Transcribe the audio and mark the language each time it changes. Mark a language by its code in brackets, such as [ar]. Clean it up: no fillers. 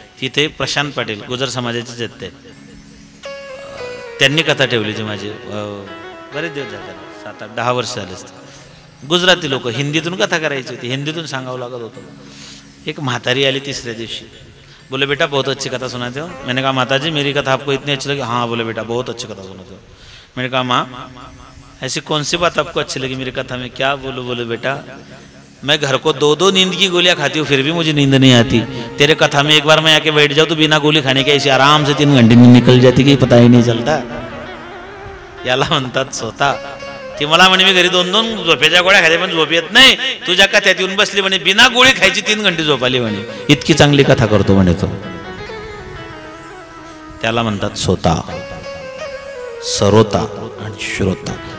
[mr] तिथे प्रशांत पाटील गुजर समाजाचेच आहेत ते, त्यांनी कथा ठेवली ती माझी. बरेच दिवस झाले, 7-8-10 वर्ष झाले असते. गुजराती लोक हिंदीतून कथा करायची होती, हिंदीतून सांगावं लागत होतं. एक म्हातारी आली तिसऱ्या दिवशी, [hi] बोले बेटा बहुत अच्छी कथा सुनाते हो. मैंने कहा माताजी मेरी कथा आपको इतनी अच्छी लगी? हाँ. बोले बेटा बहुत अच्छी कथा सुनाते हो. मैंने कहा माँ ऐसी कौन सी बात आपको अच्छी लगी मेरी कथा में? क्या बोलो? बोले बेटा मैं घर को 2-2 नींद की गोलियां खाती हूँ फिर भी मुझे नींद नहीं आती. तेरे कथा में एक बार मैं आके बैठ जाऊँ तो बिना गोली खाने के ऐसे आराम से 3 घंटे नींद निकल जाती की पता ही नहीं चलता. [mr] याला म्हणतात स्वतः. ती मला म्हणे मी घरी 2-2 झोपेच्या गोळ्या खाते पण झोप येत नाही, तुझ्या कथ्यात येऊन बसली म्हणे, बिना गोळी खायची 3 घंटे झोप आली म्हणे, इतकी चांगली कथा करतो म्हणे तो. त्याला म्हणतात स्वतः, सरोता आणि श्रोता.